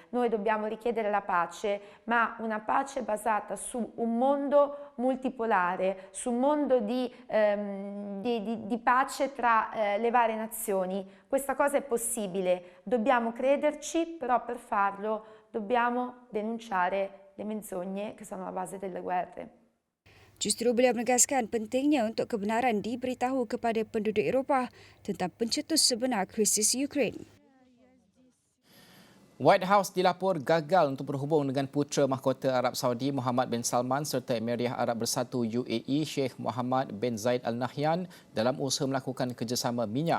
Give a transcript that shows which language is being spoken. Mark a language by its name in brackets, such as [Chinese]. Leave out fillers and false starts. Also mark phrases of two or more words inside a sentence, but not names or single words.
[Italian] Noi dobbiamo richiedere la pace, ma una pace basata su un mondo multipolare, su un mondo di pace tra le varie nazioni. Questa cosa è possibile, dobbiamo crederci, però per farlo dobbiamo denunciare le menzogne che sono la base delle guerre. [Malay] Justru beliau menegaskan pentingnya untuk kebenaran diberitahu kepada penduduk Eropah tentang pencetus sebenar krisis Ukraine. White House dilapor gagal untuk berhubung dengan putera mahkota Arab Saudi Muhammad bin Salman serta Emiriah Arab Bersatu UAE Sheikh Mohammed bin Zayed Al Nahyan dalam usaha melakukan kerjasama minyak.